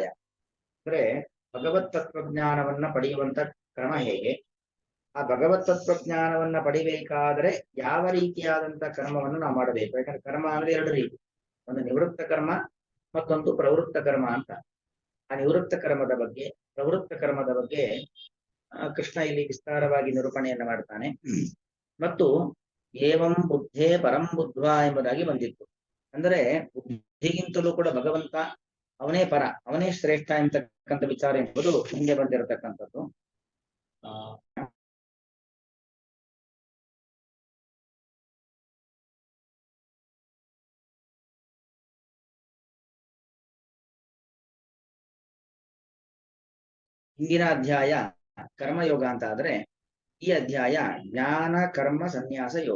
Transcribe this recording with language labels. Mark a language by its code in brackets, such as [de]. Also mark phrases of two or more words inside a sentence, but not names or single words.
[kn] ಅಂದ್ರೆ ಭಗವತ್ ತತ್ವಜ್ಞಾನವನ್ನ ಪಡೆಯುವಂತ ಕ್ರಮ ಹೇಗೆ, ಆ ಭಗವತ್ ತತ್ವಜ್ಞಾನವನ್ನ ಪಡಿಬೇಕಾದ್ರೆ ಯಾವ ರೀತಿಯಾದಂತ ಕರ್ಮವನ್ನು ನಾವು ಮಾಡಬೇಕು. ಯಾಕಂದ್ರೆ ಕರ್ಮ ಅಂದ್ರೆ 2 ರೀತಿ, ಒಂದು ನಿವೃತ್ತ ಕರ್ಮ ಮತ್ತೊಂದು ಪ್ರವೃತ್ತ ಕರ್ಮ ಅಂತ. ಆ ನಿವೃತ್ತ ಕರ್ಮದ ಬಗ್ಗೆ ಪ್ರವೃತ್ತ ಕರ್ಮದ ಬಗ್ಗೆ ಕೃಷ್ಣ ಇಲ್ಲಿ ವಿಸ್ತಾರವಾಗಿ ನಿರೂಪಣೆಯನ್ನ ಮಾಡ್ತಾನೆ. ಮತ್ತು [sa] ಏವಂ ಬುದ್ಧೇ ಪರಂ ಬುದ್ಧ್ವಾ [kn] ಎಂಬುದಾಗಿ ಬಂದಿತ್ತು. ಅಂದರೆ ಬುದ್ಧಿಗಿಂತಲೂ ಕೂಡ ಭಗವಂತ ಅವನೇ ಪರ, ಅವನೇ ಶ್ರೇಷ್ಠ ಎಂತಕ್ಕಂಥ ವಿಚಾರ ಎಂಬುದು ಹಿಂದೆ ಬಂದಿರತಕ್ಕಂಥದ್ದು. ಹಿಂದಿನ ಅಧ್ಯಾಯ ಕರ್ಮಯೋಗ ಅಂತ ಆದ್ರೆ ಈ ಅಧ್ಯಾಯ ಜ್ಞಾನ ಕರ್ಮ ಸನ್ಯಾಸ ಯೋಗ.